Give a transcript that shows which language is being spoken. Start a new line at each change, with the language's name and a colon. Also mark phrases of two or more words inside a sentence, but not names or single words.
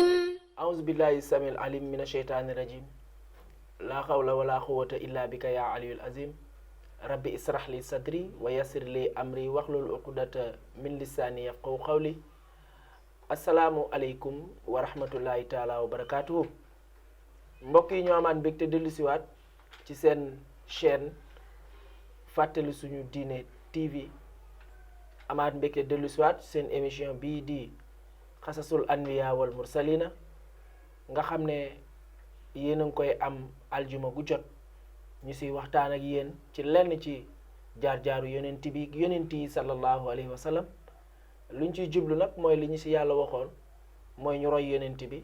Arabic: أعوذ بالله السميع العليم من الشيطان الرجيم. لا حول ولا قوة إلا بك يا علي العظيم. ربي اسرح لي صدري ويسر لي أمري واحلل عقدة من لساني يفقهوا قولي. السلام عليكم ورحمة الله تعالى وبركاته.
Wolof: mbokk yi ñu amaat mbégte dellusiwaat ci seen chaîne fàttali suñu diine TV amaat mbégte dellusiwaat seen émission bii di xasasul anbiya wal mursalina nga xam ne yéen a ngi koy am aljuma gu jot ñu siy waxtaan ak yéen ci lenn ci jaar-jaaru yonent bi yonent yi
Arabic: صلى الله عليه وسلم
Wolof: luñ ciy jublu nag mooy li ñu si yàlla waxoon mooy ñu roy yonent bi.